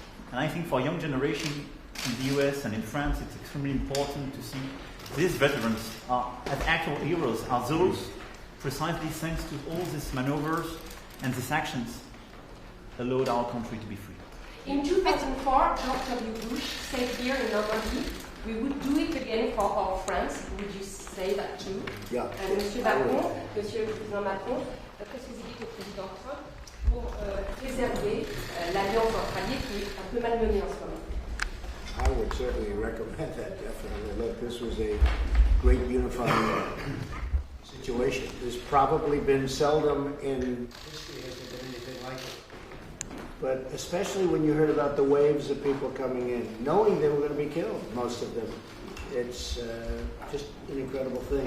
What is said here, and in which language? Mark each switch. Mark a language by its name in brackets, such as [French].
[English] And I think for young generation in the US and in France, it's extremely important to see these veterans as actual heroes, are those precisely thanks to all these maneuvers and these actions allowed our country to be free. In 2004, George W. Bush said here in Normandy, we would do it again for our friends. Would you say that too? Yeah. [French] Monsieur Macron, Monsieur le Président Macron, qu'est-ce que vous dites au Président Trump pour préserver l'alliance entre alliés qui est un peu malmenée en ce moment? [English] I would certainly recommend that, definitely. Look, this was a great unifying situation. There's probably been seldom in history has there been anything like it. But especially when you heard about the waves of people coming in, knowing they were going to be killed, most of them, it's just an incredible thing.